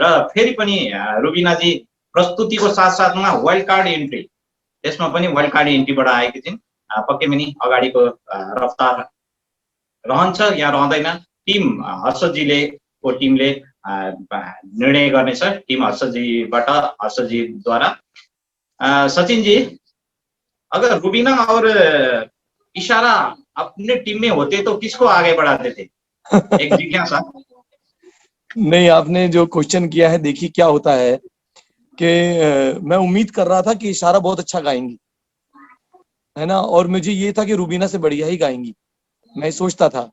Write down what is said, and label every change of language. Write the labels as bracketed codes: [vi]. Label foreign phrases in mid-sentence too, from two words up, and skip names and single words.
[ne] र फेरि पनि रुबिनाजी प्रस्तुतिको साथसाथमा वाइल्ड कार्ड इन्ट्री, त्यसमा पनि वाइल्ड कार्ड इन्ट्रीबाट आएकी थिइन्। पक्कै पनि अगाडिको रफ्तार रहन्छ या रहँदैन टिम हर्षजीले को टिमले निर्णय गर्नेछ, टिम हर्षजीबाट हर्षजीद्वारा। [hi] सचिन जी, अगर रुबिना और इशारा अपने टीम में होते तो किसको आगे बढ़ाते थे? एक जिज्ञासा। नहीं, आपने जो क्वेश्चन किया है, देखिए क्या होता है कि मैं उम्मीद कर रहा था कि इशारा बहुत अच्छा गाएंगी, है ना, और मुझे ये था कि रुबिना से बढ़िया ही गाएंगी, मैं सोचता था।